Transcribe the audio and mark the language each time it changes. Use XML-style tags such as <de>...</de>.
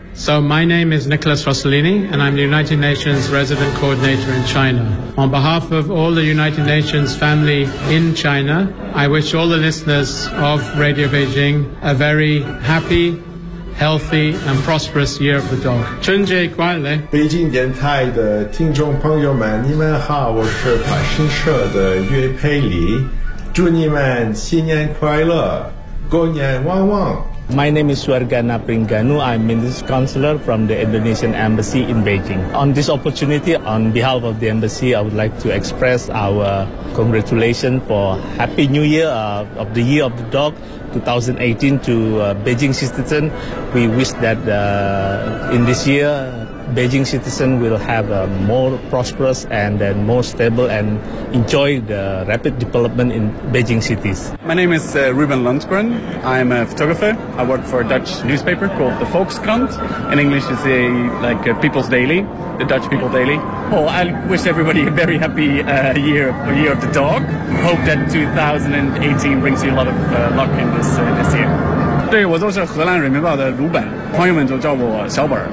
<en>So my name is Nicholas Rossellini, and I'm the United Nations Resident Coordinator in China. On behalf of all the United Nations family in China, I wish all the listeners of Radio Beijing a very happy, healthy, and prosperous Year of the Dog.</en> <zh>春节快乐！北京电台的听众朋友们，你们好，我是法新社的岳佩里，祝你们新年快乐，狗年旺旺。</zh> <en>My name is Suargana Pringanu. I'm Minister Counselor from the Indonesian Embassy in Beijing. On this opportunity, on behalf of the Embassy, I would like to express our congratulations for Happy New Year of the Year of the Dog 2018 to Beijing citizen. We wish that in this year, Beijing citizen will have a more prosperous and then more stable and enjoy the rapid development in Beijing cities. My name is Ruben Lundgren. I'm a photographer. I work for a Dutch newspaper called the Volkskrant. In English, it's a People's Daily, the Dutch People Daily. Well, I wish everybody a very happy year of the dog. Hope that 2018 brings you a lot of luck in this year.</en> <zh>对，我就是荷兰人民报的鲁本，朋友们就叫我小本。</zh>